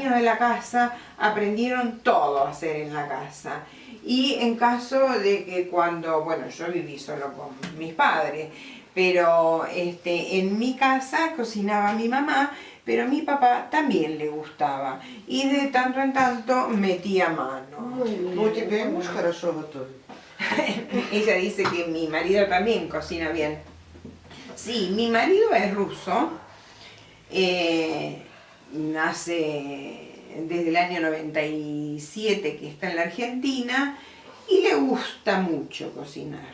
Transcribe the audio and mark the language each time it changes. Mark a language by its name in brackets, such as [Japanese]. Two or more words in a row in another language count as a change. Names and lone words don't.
[Spanish] niños de la casa aprendieron todo a hacer en la casa. Y en caso de que cuando, bueno, yo viví solo con mis padres, pero en mi casa cocinaba mi mamá, pero a mi papá también le gustaba. Y de tanto en tanto metía mano. Muy bien. [Russian] Ну, у тебя и муж хорошо готовит. [Spanish] Ella dice que mi marido también cocina bien. Sí, mi marido es ruso. Nace desde el año 97 que está en la Argentina y le gusta mucho cocinar.